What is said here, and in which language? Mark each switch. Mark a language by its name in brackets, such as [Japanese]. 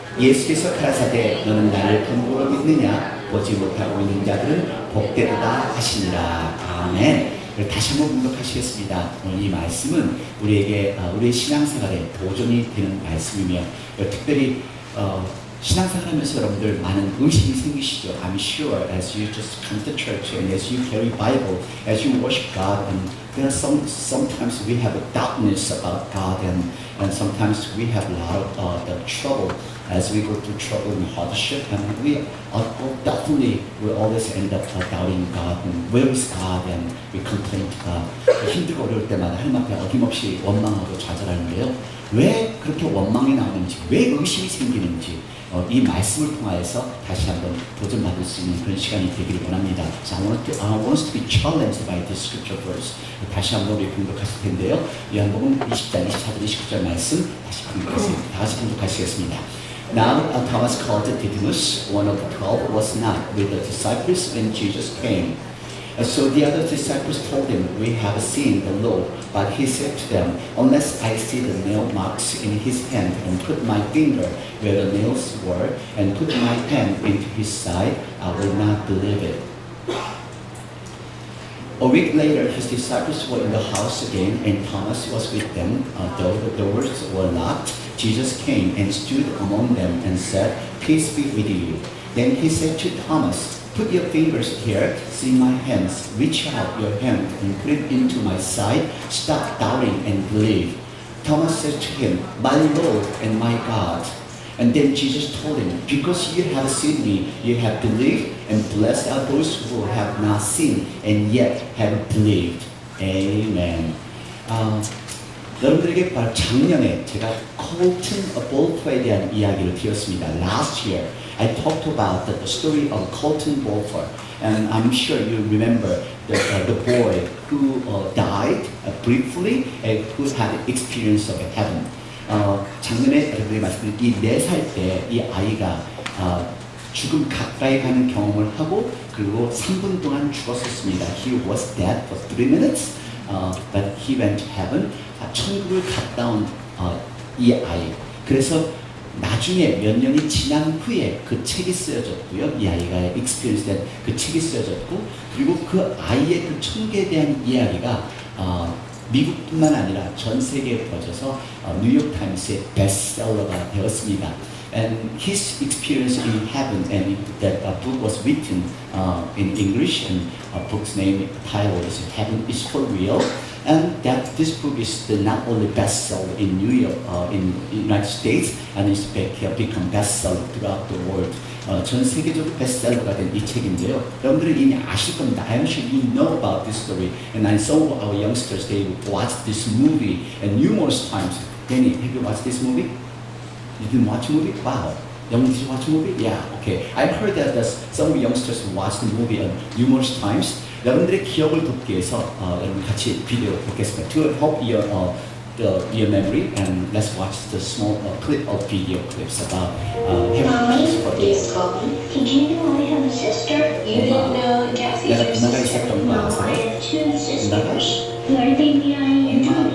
[Korean] 예수께서 가라사대 너는 나를 본보로 믿느냐? 보지 못하고 있는 자들은 복되도다 하시니라. 아멘. 다시 한번 공독하시겠습니다. 오늘 이 말씀은 우리에게 우리의 신앙생활에 도전이 되는 말씀이며 특별히 신앙생활하면서 여러분들 많은 의심이 생기시죠. [English] I'm sure as you just come to church and as you carry Bible, as you worship God, and there are sometimes we have a doubtness about God, and sometimes we have a lot of the trouble as we go through trouble and hardship, and we definitely will always end up doubting God, and where is God, and we complain to God. [Korean] 힘들고 어려울 때마다 하나님 앞에 어김없이 원망하고 좌절하는데요. 왜 그렇게 원망이 나오는지, 왜 의심이 생기는지 이 말씀을 통하여서 다시 한번 도전받을 수 있는 그런 시간이 되기를 원합니다. [English] So I want us to be challenged by this scripture verse. [Korean] 다시 한번 우리 공독하실 텐데요. 요한복음 20장 24절 29절 말씀 다시 공독하겠습니다. 다 같이 공독하시겠습니다. [English] Now Thomas called Didymus, one of the 12, was not with the disciples when Jesus came. So the other disciples told him, we have seen the Lord. But he said to them, unless I see the nail marks in his hand and put my finger where the nails were and put my hand into his side, I will not believe it. A week later, his disciples were in the house again, and Thomas was with them. Though the doors were locked, Jesus came and stood among them and said, peace be with you. Then he said to Thomas, put your fingers here, see my hands, reach out your hand and put it into my side, stop doubting and believe. Thomas said to him, my Lord and my God. And then Jesus told him, because you have seen me, you have believed, and blessed are those who have not seen and yet have believed. Amen. [Korean] 여러분들에게 작년에 제가 콜튼 볼퍼에 대한 이야기를 드렸습니다. [English] Last year, I talked about the story of Colton Bolfer, and I'm sure you remember the boy who died briefly and who had experience of heaven. [Korean] 작년에 여러분들이 말씀드린 이 4살 때 이 아이가 죽음 가까이 가는 경험을 하고 그리고 3분 동안 죽었었습니다. [English] He was dead for 3 minutes, but he went to heaven. [Korean] 천국을 갔다 온 이 아이. 그래서 나중에 몇 년이 지난 후에 그 책이 쓰여졌고요. 이 아이가 experience 된 그 책이 쓰여졌고 그리고 그 아이의 그 천국에 대한 이야기가 미국뿐만 아니라 전 세계에 퍼져서 뉴욕 타임스의 베스트셀러가 되었습니다. [English] And his experience in heaven, and that book was written in English, and book's name title is Heaven is for Real. And that this book is the not only bestseller in New York, in the United States, and it's become bestseller throughout the world. [Korean] 전 세계적으로 베스트셀러가 된 이 책인데요. 여러분들이 이미 아실 겁니다. [English] I'm sure you know about this story. And I saw our youngsters, they watched this movie and numerous times. Danny, have you watched this movie? You didn't watch the movie? Wow. Young, did you watch the movie? Yeah, okay. I've heard that some youngsters watched the movie numerous times. [Korean] 여러분들의 기억을 돕기 위해서 여러분 같이 비디오 보겠습니다. [English] To help your memory, and let's watch the small clip of video clips about Mommy, please call me. Did you know I have a sister? You didn't know Cassie's your sister? No, I have 2 sisters. Who are they behind your tummy?